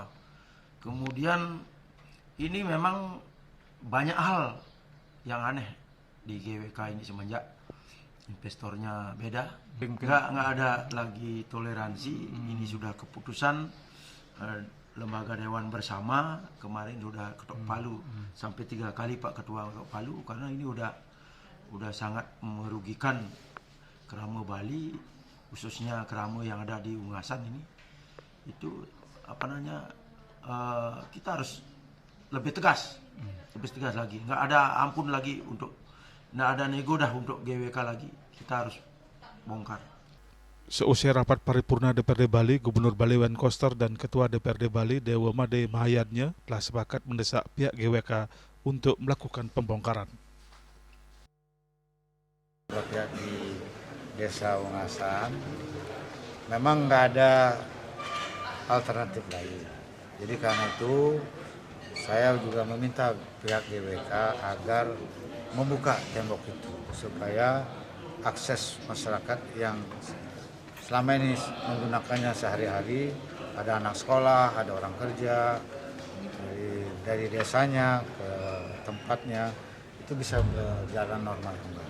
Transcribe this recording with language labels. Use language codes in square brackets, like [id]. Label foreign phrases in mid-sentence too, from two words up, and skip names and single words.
[id] Kemudian ini memang banyak hal yang aneh di GWK ini semenjak investornya beda. Nggak ada lagi toleransi. Ini sudah keputusan lembaga dewan bersama. Kemarin sudah ketok palu sampai 3 kali Pak Ketua ketok palu karena ini udah sangat merugikan kerama Bali, khususnya kerama yang ada di Ungasan ini. Itu kita harus lebih tegas lagi. Nggak ada ampun lagi nggak ada nego dah untuk GWK lagi. Kita harus bongkar. Seusai rapat paripurna DPRD Bali, Gubernur Bali Wan Koster dan Ketua DPRD Bali Dewa Made Mahayadnya telah sepakat mendesak pihak GWK untuk melakukan pembongkaran. Rakyat di Desa Ungasan memang nggak ada alternatif lain. Jadi karena itu saya juga meminta pihak GWK agar membuka tembok itu supaya akses masyarakat yang selama ini menggunakannya sehari-hari, ada anak sekolah, ada orang kerja dari desanya ke tempatnya itu bisa berjalan normal kembali.